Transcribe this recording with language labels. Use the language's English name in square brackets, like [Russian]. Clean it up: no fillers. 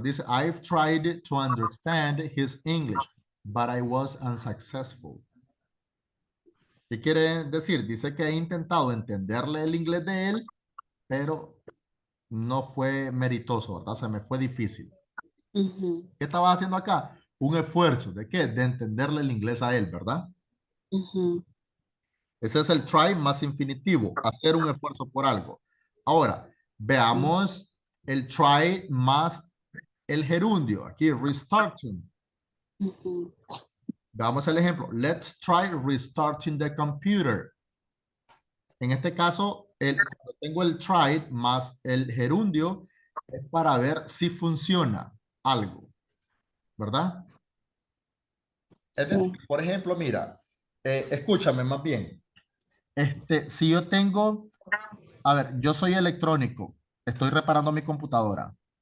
[Spanish] Dice, [English] I've tried to understand his English, but I was unsuccessful. [Spanish] ¿Qué quiere decir? Dice que he intentado entenderle el inglés de él, pero no fue meritoso, ¿verdad? Se me fue difícil. Ujú, ¿Qué estaba haciendo acá? Un esfuerzo. ¿De qué? De entenderle el inglés a él, ¿verdad? ujú, Ese es el try más infinitivo, hacer un esfuerzo por algo. Ahora, veamos el try más el gerundio. Aquí, restarting. ujú, Veamos el ejemplo. [English] Let's try restarting the computer. [Spanish] En este caso, cuando tengo el try más el gerundio, es para ver si funciona algo, ¿verdad? Es decir, sí. por ejemplo, mira, escúchame más bien. Si yo tengo, a ver, yo soy electrónico, estoy reparando mi computadora.